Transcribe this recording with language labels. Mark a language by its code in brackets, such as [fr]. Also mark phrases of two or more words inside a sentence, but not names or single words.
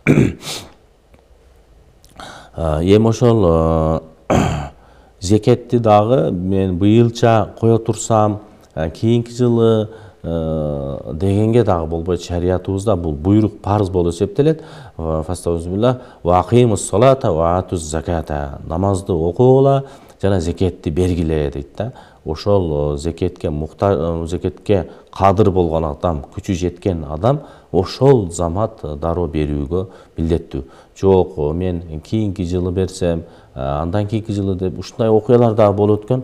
[ky] Эми ошол зекетти дагы мен быйылча кое турсам, кийинки жылы дегенге дагы болбойт. Шариятыбызда бул буйрук, парыз болуп эсептелет. [ar] فاستعذ بالله وأقيموا الصلاة وآتوا الزكاة. [ky] Намазды окугула жана зекетти бергиле дейт да. Ошол зекетке кадыр болгон адам, күчү жеткен адам ошол замат дароо берүүгө милдеттүү. Жок, мен кийинки жылы берсем, андан кийинки жылы деп ушундай окуялар дагы болуп өткөн.